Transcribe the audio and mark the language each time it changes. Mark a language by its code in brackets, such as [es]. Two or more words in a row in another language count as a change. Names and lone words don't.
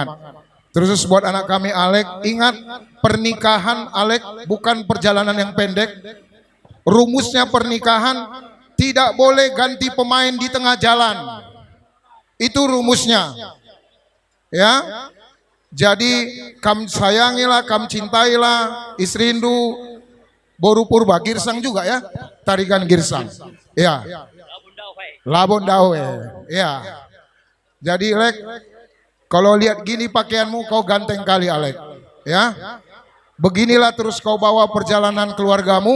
[id] Terus buat anak kami Alek, ingat pernikahan Alek bukan perjalanan yang pendek. Rumusnya pernikahan tidak boleh ganti pemain di tengah jalan. Itu rumusnya. Ya. Jadi kam sayangilah, kam cintailah istrindu. Boru purba girsang juga ya. Tarikan girsang. Ya. Labon dawe. Ya. Jadi Lek, kalau lihat gini pakaianmu kau ganteng kali Alek, ya. Beginilah terus kau bawa perjalanan keluargamu.